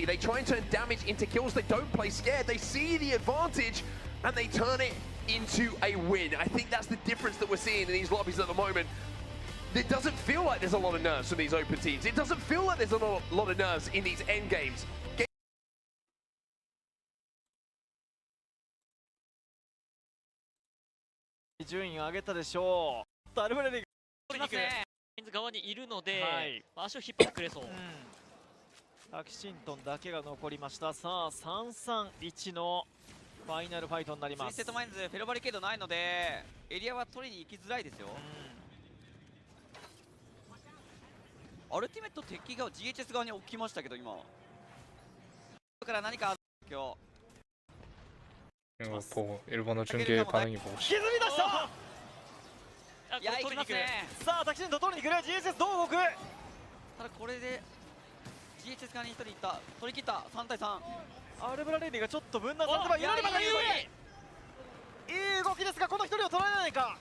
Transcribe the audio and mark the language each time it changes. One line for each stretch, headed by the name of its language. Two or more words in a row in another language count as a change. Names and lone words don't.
English: They try and turn damage into kills. They don't play scared. They see the advantage and they turn it into a win. I think that's the difference that we're seeing in these lobbies at the moment. It doesn't feel like there's a lot of nerves from these open teams. It doesn't feel like there's a lot of nerves in these end games.
Japanese: 順位を上げたでしょう。アルバレリ取りに行く。側にいるので、足を引っ張ってくれそう。タキシントンだけが残りました。さあ、3-3-1のファイナルファイトになります。ツイステッドマインズ、フェロバリケードないので、エリアは取りに行きづらいですよ。アルティメット敵が GHS 側に置きましたけど、今。だから何か今日。
Korean: 이거 보고 일본어 중계 반응이 보고 싶어.
Japanese: 歪み出した。いや、行きますね。さあ、タキシントン取りに来る。GHS どう動く。ただこれで GHS 側に1人いった。取り切った3対3。アルブラレディがちょっと分断されてはいるのか。いい動きですが、この1人を取られないか。